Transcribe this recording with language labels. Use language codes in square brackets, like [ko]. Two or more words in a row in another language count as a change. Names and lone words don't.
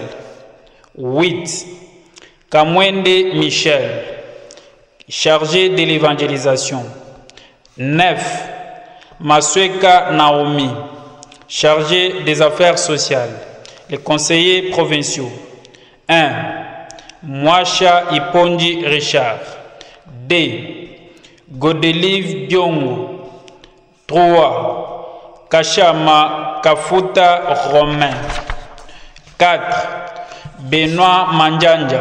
[fr] 8. Kamwende Michel, chargé de l'évangélisation. 9. Masweka Naomi, chargé des affaires sociales. Les conseillers provinciaux. 1. Mwasha Ipondi Richard. 2. Godelive Biongo. 3. Kachama Kafuta Romain. 4. Benoît Manjanja.